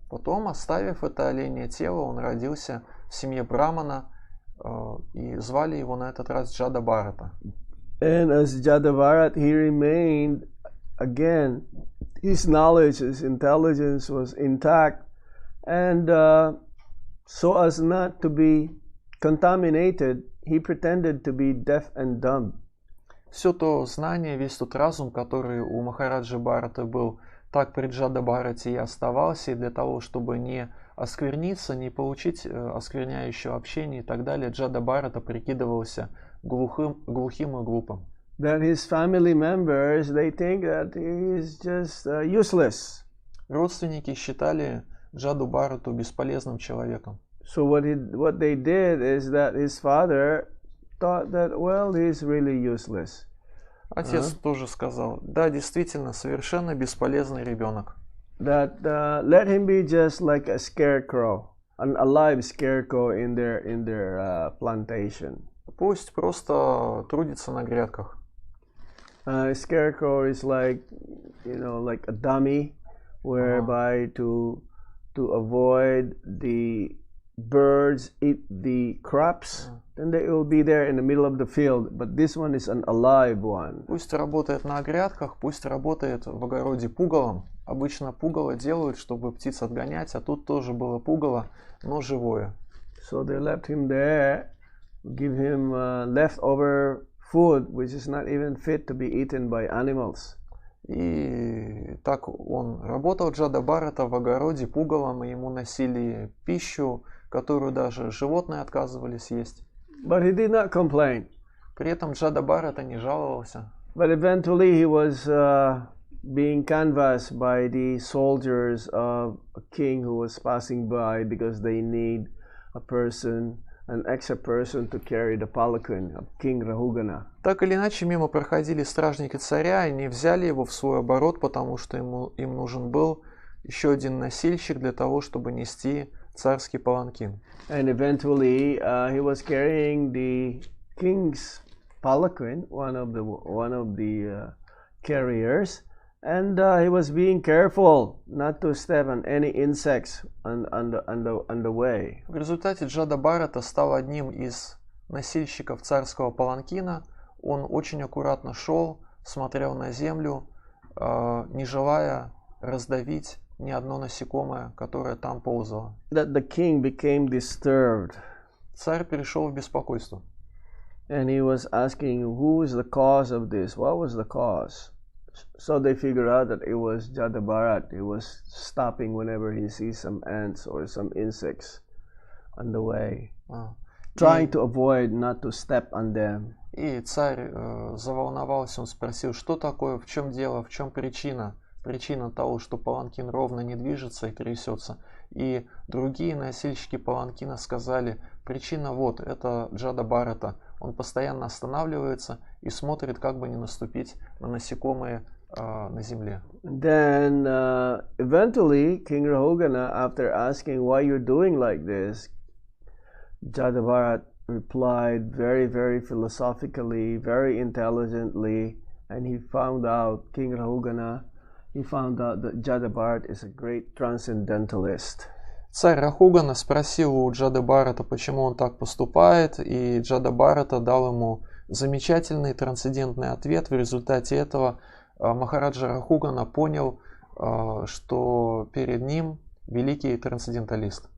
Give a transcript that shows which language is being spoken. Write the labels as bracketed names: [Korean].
[Russian] Потом, оставив это оленье тело, он родился в семье Брамана, и звали его на этот раз Джада Бхарата. [English] And as Jadavarat, he remained, again, his knowledge, his intelligence was intact, And so as not to be contaminated, he pretended to be deaf and dumb. [Russian] Все то знание, весь тот разум, который у Махараджи Бхараты был, так при Джада Бхарате и оставался, и для того, чтобы не оскверниться, не получить оскверняющего общения и так далее, Джада Бхарата прикидывался глухим и глупым. [English] That his family members, they think that he is just useless. [Russian] Родственники считали Джаду Бхарату бесполезным человеком. [English] So what they did is that his father thought that, well, he's really useless. [Russian] Отец тоже сказал, да, действительно, совершенно бесполезный ребенок. [English] That let him be just like a scarecrow, an alive scarecrow in their plantation. [Russian] Пусть просто трудится на грядках. [English] Scarecrow is like, like a dummy, whereby to avoid the birds eat the crops, then they will be there in the middle of the field. But this one is an alive one. [Russian] Пусть работает на грядках, пусть работает в огороде пугалом. Обычно пугало делают, чтобы птиц отгонять, а тут тоже было пугало, но живое. [English] So they left him there, give him leftover food, which is not even fit to be eaten by animals. [Russian] И так он работал, Джада Бхарата, в огороде пугалом, и ему носили пищу, которую даже животные отказывались есть. [English] But he did not complain. [Russian] При этом Джада Бхарата не жаловался. [English] But eventually he was being canvassed by the soldiers of a king who was passing by, because they need an extra person to carry the palanquin of King Rahugana. [Russian] Так или иначе, мимо проходили стражники царя, и не взяли его в свой оборот, потому что им нужен был еще один носильщик для того, чтобы нести царский паланкин. [English] And eventually he was carrying the king's palanquin, one of the carriers, and he was being careful not to step on any insects on the way. [Russian] В результате Джада Бхарата стал одним из носильщиков царского паланкина. Он очень аккуратно шел, смотрел на землю, не желая раздавить ни одно насекомое, которое там ползало. [English] That the king became disturbed. [Russian] Царь перешел в беспокойство. [English] And he was asking, who is the cause of this? What was the cause? So they figured out that it was Jada Bharat. He was stopping whenever he sees some ants or some insects on the way, trying to avoid not to step on them. [Russian] И царь заволновался, он спросил, что такое, в чем дело, в чем причина? Причина того, что паланкин ровно не движется и трясется. И другие носильщики паланкина сказали, причина вот, это Джада Бхарата. Он постоянно останавливается и смотрит, как бы не наступить на насекомые на земле. [English] Then eventually King Rahugana, after asking why you're doing like this, Jada Bharat replied very, very philosophically, very intelligently, and he found out, King Rahugana, he found out that Jada Bharat is a great transcendentalist. [Russian] Царь Рахугана спросил у Джады Бхарата, почему он так поступает, и Джада Бхарата дал ему замечательный трансцендентный ответ. В результате этого Махараджа Рахугана понял, что перед ним великий трансценденталист.